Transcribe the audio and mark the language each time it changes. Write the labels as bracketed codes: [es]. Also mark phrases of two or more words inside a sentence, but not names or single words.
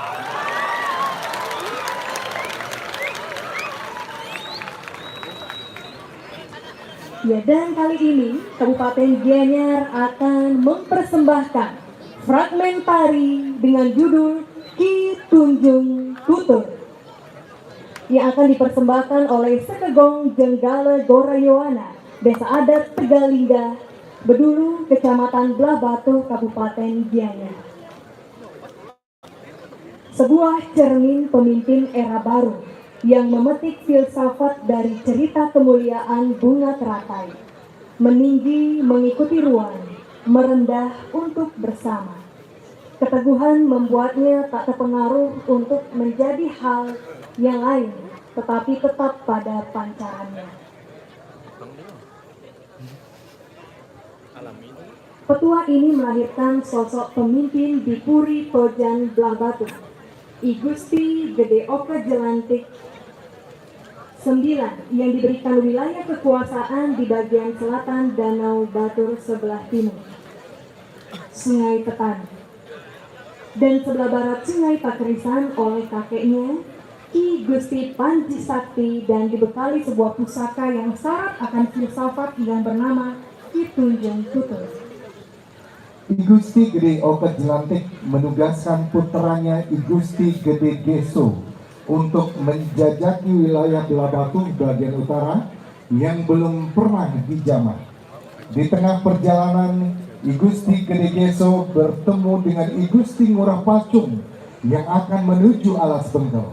[id] Ya, dan kali ini Kabupaten Gianyar akan mempersembahkan fragmen tari dengan judul Ki Tunjung Tutur yang akan dipersembahkan oleh Sekegong Jenggala Gorayoana, Desa Adat Tegalingga, Bedulu, Kecamatan Belah Batu, Kabupaten Gianyar. Sebuah cermin pemimpin era baru yang memetik filsafat dari cerita kemuliaan bunga teratai, meninggi mengikuti ruang, merendah untuk bersama. Keteguhan membuatnya tak terpengaruh untuk menjadi hal yang lain, tetapi tetap pada pancarannya. Petua ini melahirkan sosok pemimpin di Puri Tojan Belah Batu, I Gusti Gede Oka Jelantik 9 yang diberikan wilayah kekuasaan di bagian selatan Danau Batur sebelah timur, Sungai Petani, dan sebelah barat Sungai Pakerisan oleh kakeknya Ki Gusti Panji Sakti, dan dibekali sebuah pusaka yang syarat akan filsafat yang bernama Ki Tunjung Tutur. I Gusti Gede Oka Jelantik menugaskan putranya I Gusti Gede Geso untuk menjajaki wilayah Belah Batu bagian utara yang belum pernah dijamah. Di tengah perjalanan, I Gusti Gede Geso bertemu dengan I Gusti Ngurah Pacung yang akan menuju Alas Benggol.